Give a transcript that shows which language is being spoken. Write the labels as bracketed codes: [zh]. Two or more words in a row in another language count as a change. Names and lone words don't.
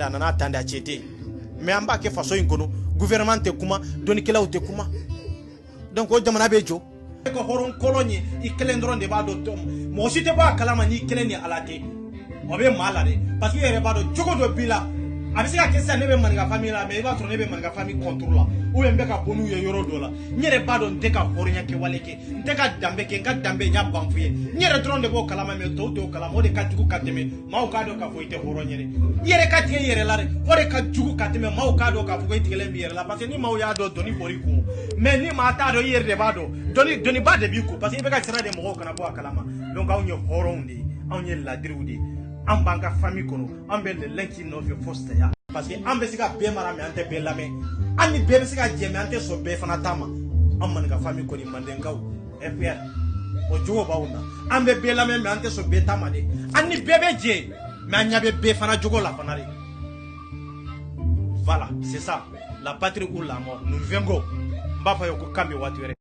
[bm] a nana tan de a cɛ tɛ mais an b'a kɛ faso in kɔnɔ gouvernement tɛ kuma dɔnnikɛlaw tɛ kuma donc o jamana bɛ jɔ e ka hɔrɔn kolon ye i kelen dɔrɔn de b'a dɔn mɔgɔ si tɛ bɔ a kalama n'i kelen ni ala tɛ o bɛ maa la dɛ parce que i yɛrɛ b'a dɔn cogo dɔ b'i la a bɛ se ka kɛ sisan ne bɛ maninka famille la mais i b'a sɔrɔ ne bɛ maninka famille [fr] contre la ou bien [bm] n bɛ ka bɔ n'u ye yɔrɔ dɔ la n yɛrɛ b'a dɔn n tɛ ka hɔrɔnya kɛwale kɛ n tɛ ka danbe kɛ n ka danbe n y'a ban f'i ye n yɛrɛ dɔrɔn de b'o kalama mais tɔw t'o kalama o de ka jugu ka tɛmɛ maaw k'a dɔn k'a fɔ i tɛ hɔrɔn ye dɛ i yɛrɛ ka tigɛ i yɛrɛ la dɛ o de ka jugu ka tɛmɛ maaw k'a dɔn k'a fɔ ko i tigɛlen b'i yɛrɛ la parce que ni maaw y'a dɔn dɔnni bɔr'i kun mais ni maa t'a dɔn i yɛrɛ de b'a dɔn dɔnniba de b'i kun parce que i bɛ ka sira de mɔgɔw kana bɔ a kalama donc anw ye hɔrɔnw de ye anw ye ladiriw de ye an b'an ka famille kɔnɔ an bɛ [fr] le lin qui [bm] nɔfɛ fo saya parce que an bɛ se ka bɛɛ mara mais an tɛ bɛɛ lamɛn an ni bɛɛ bɛ se ka jɛ mais an tɛ sɔn bɛɛ fana ta ma an maninka famille kɔni mandenkaw FPR o jogo b'aw na an bɛ bɛɛ lamɛn mais an tɛ sɔn bɛɛ ta ma dɛ an ni bɛɛ bɛ jɛ mais an ɲɛ bɛ bɛɛ fana jogo la fana [fr] de voilà c'est ça la patrie ou la mort nous vengons [bm] n b'a fɔ ye ko kan bɛ waati wɛrɛ